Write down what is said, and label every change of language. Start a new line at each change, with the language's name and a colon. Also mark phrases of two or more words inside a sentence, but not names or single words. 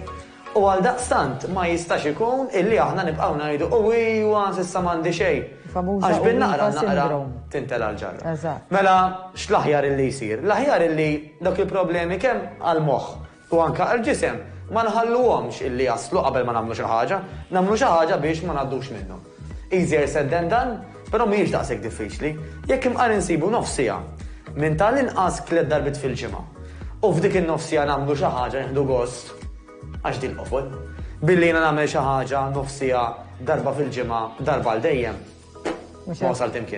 Maltese: U għal daqstant ma jistax ikun illi aħna nibqgħu ngħidu u iwa s'issa m'għandi xejn. Għax bin-naqra tintela l-ġarra. Mela x'l-aħjar illi jsir? L-aħjar illi dak il-problemi kemm għall-moħħ u anke għall-ġisem ma nħalluhomx illi jaslu qabel ma nagħmlu xi ħaġa, nagħmlu xi ħaġa biex ma ngħaddux minnhom.
English: Easier said than done,
Maltese: però mhijiex daqshekk diffiċli. Jekk imqar insibu nofsija minn tal-inqas 3 darbit fil-ġimgħa. U f'dik in-nofsija nagħmlu xi ħaġa nieħdu gost għax din qofol. Billi jiena nagħmel xi ħaġa nofsija darba fil-ġimgħa, darba għal dejjem. Ma wasalt imkien.